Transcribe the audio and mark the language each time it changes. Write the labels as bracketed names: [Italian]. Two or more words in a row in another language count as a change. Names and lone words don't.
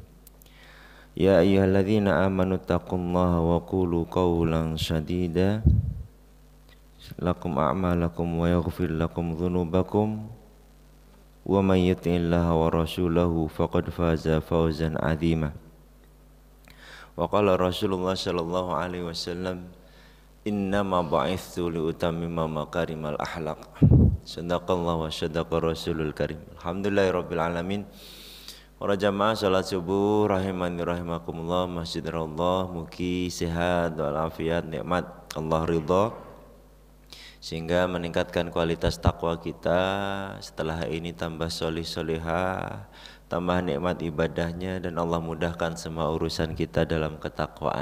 [Arabic] يا أيها الذين آمنوا اتقوا الله وقولوا قولا سديدا لكم أعمالكم ويغفر لكم ذنوبكم ومن يطع الله ورسوله فقد فاز فوزا عظيما. وقال رسول الله صلى الله عليه وسلم إنما بعثت لأتمم مكارم الأخلاق. صدق الله وصدق رسوله الكريم. الحمد لله رب العالمين. [Indonesian] Para jamaah salat subuh [Arabic] رحمني ورحمكم الله, [Indonesian] Masjid Allah mugi sehat walafiat, nikmat Allah ridha, sehingga meningkatkan kualitas takwa kita. Setelah ini tambah solih solihah, tambah nikmat ibadahnya, dan Allah mudahkan semua urusan kita dalam ketakwaan.